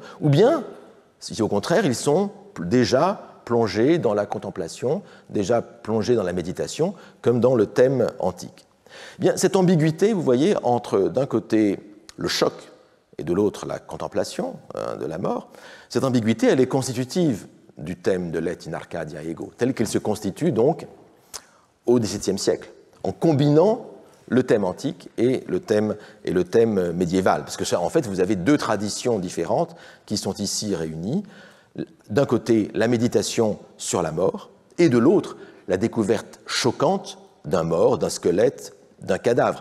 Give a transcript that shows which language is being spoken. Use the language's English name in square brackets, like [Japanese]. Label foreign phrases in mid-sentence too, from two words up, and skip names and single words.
[French] Ou bien, si au contraire, ils sont déjà plongés dans la contemplation, déjà plongés dans la méditation, comme dans le thème antique. Eh bien, cette ambiguïté, vous voyez, entre d'un côté le choc et de l'autre la contemplation de la mort, cette ambiguïté, elle est constitutive du thème de l'Et in Arcadia ego, tel qu'il se constitue donc au XVIIe siècle, en combinant le thème antique et le thème médiéval. Parce que, en fait, vous avez deux traditions différentes qui sont ici réunies. D'un côté, la méditation sur la mort, et de l'autre, la découverte choquante d'un mort, d'un squelette, d'un cadavre.